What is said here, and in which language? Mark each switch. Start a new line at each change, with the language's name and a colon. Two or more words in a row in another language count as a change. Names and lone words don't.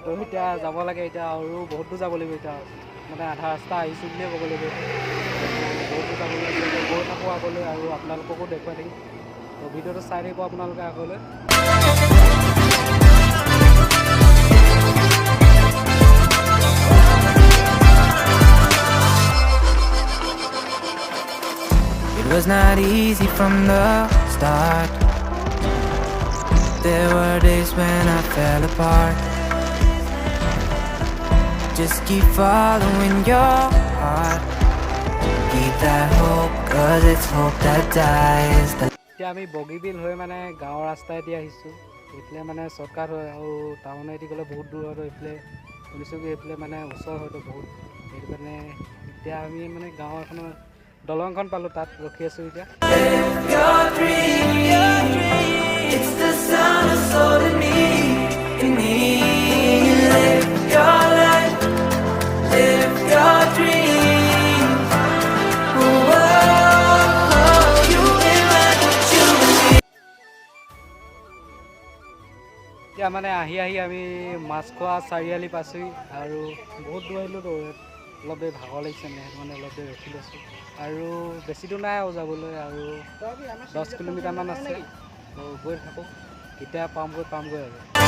Assamese: তো এতিয়া যাব লাগে, এতিয়া আৰু বহুত দূৰ যাব লাগিব। এতিয়া মানে আধা ৰাস্তা আহিছোঁ বুলিয়ে ক'ব লাগিব। বহুত দূৰ যাব লাগিব, গৈ থাকোঁ আগলৈ, আৰু আপোনালোককো দেখুৱাই থাকিম। তো ভিডিঅ'টো চাই থাকিব আপোনালোকে আগলৈ।
English: It was not easy from the start. There were days when I fell apart. Just keep following your heart. Keep that hope, 'cause it's hope that dies.
Assamese: এতিয়া আমি বগীবিল হৈ মানে গাঁৱৰ ৰাস্তাইদি আহিছোঁ। এইফালে মানে শ্বৰ্টকাট হয় আৰু টাউনেদি গ'লে বহুত দূৰ হয়। এইফালে শুনিছোঁ কি এইফালে মানে ওচৰ হয়তো বহুত, সেইটো কাৰণে এতিয়া আমি মানে গাঁৱৰ এখনৰ দলংখন পালোঁ, তাত ৰখি আছোঁ এতিয়া।
English: Your dream, it's the sound of soul in me, in me. Live your life, live your dream. Oh, you can let what you believe.
Assamese: এতিয়া মানে আহি আমি মাছখোৱা চাৰিআলি পাইছোঁহি আৰু বহুত দূৰ আহিলোঁতো, অলপ দেৰি ভাগৰ লাগিছে মানে, সেইটো মানে অলপ দেৰি ৰখি লৈছোঁ। আৰু বেছি দূৰ নাই আৰু যাবলৈ, আৰু 10 কিলোমিটাৰমান আছে। গৈ থাকোঁ, কেতিয়া পামগৈ আৰু।